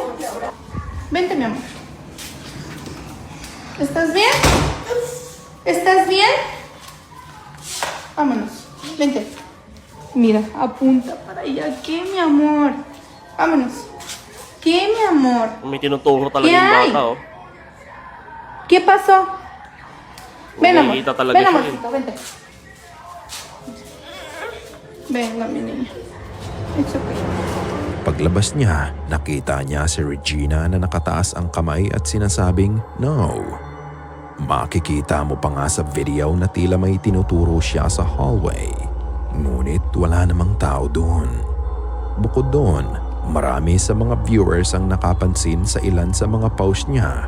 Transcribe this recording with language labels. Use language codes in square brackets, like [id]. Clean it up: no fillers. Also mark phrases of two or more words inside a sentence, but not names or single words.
[es] Vente, mi amor. ¿Estás bien? ¿Estás bien? Vámonos. Vente. Mira, apunta para allá. ¿Qué, mi amor? Vámonos. ¿Qué, mi amor? [tl] May tinuturo talaga [es] ¿Qué [tl] yung [es] hay? [tl] bata, oh. [es] ¿Qué pasó? Ven, amor. [tl] Nakikita talaga [es] Ven, [tl] siya, [es] amorcito, vente. Venga, mi niña. [en] It's okay. [tl] Paglabas niya, nakita niya si Regina na nakataas ang kamay at sinasabing no. Makikita mo pa nga sa video na tila may tinuturo siya sa hallway. Ngunit wala namang tao doon. Bukod doon, marami sa mga viewers ang nakapansin sa ilan sa mga post niya.